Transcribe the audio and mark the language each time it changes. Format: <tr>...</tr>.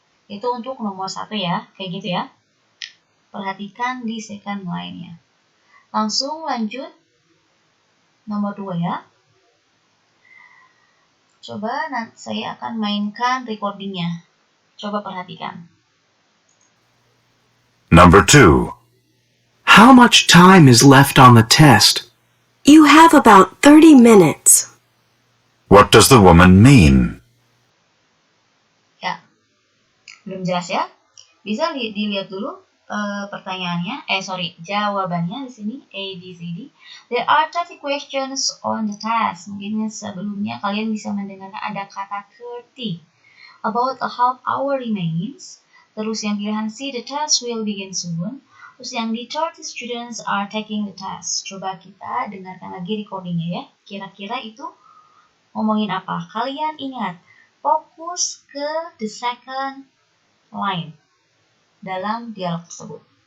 <id>Itu untuk nomor 1 ya, kayak gitu ya. Perhatikan di second line-nya. Langsung lanjut nomor 2 ya. Coba saya akan mainkan recordingnya. Coba perhatikan.</id> <en>Number 2. How much time is left on the test? You have about 30 minutes. What does the woman mean?</en> <id>Ya, belum jelas ya? Bisa dilihat dulu pertanyaannya. Jawabannya di sini A, B, C, D.</id> <en>There are 30 questions on the test.</en> <id>Mungkin sebelumnya kalian bisa mendengarkan ada kata 30.</id> <en>About a half hour remains.</en> <id>Terus yang pilihan C,</id> <en>the test will begin soon.</en> <id>Terus yang di</id> <en>30 students are taking the test.</en> <id>Coba kita dengarkan lagi recordingnya ya. Kira-kira itu ngomongin apa? Kalian ingat, fokus ke the second line dalam dialog tersebut.</id>